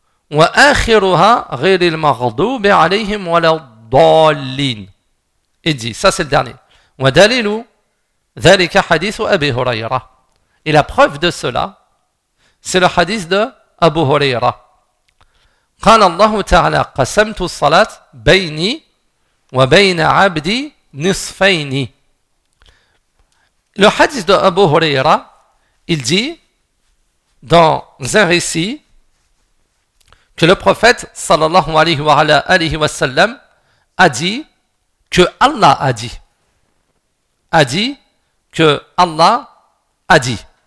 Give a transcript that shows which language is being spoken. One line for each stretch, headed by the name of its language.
Arabic: Wa akhiruha ghairil maghdubi alayhim waladdallin.
French: Il dit, ça c'est le dernier.
Arabic: Wa dalilu dhalika hadithu Abi Hurayra.
French: Et la preuve de cela, c'est le hadith de Abu Huraira.
Arabic: قال الله تعالى قسمت الصلاة بيني وبين عبدي نصفين.
French: Le hadith de Abu Huraira, il dit dans un récit que le prophète sallallahu alayhi wa sallam a dit que Allah a dit.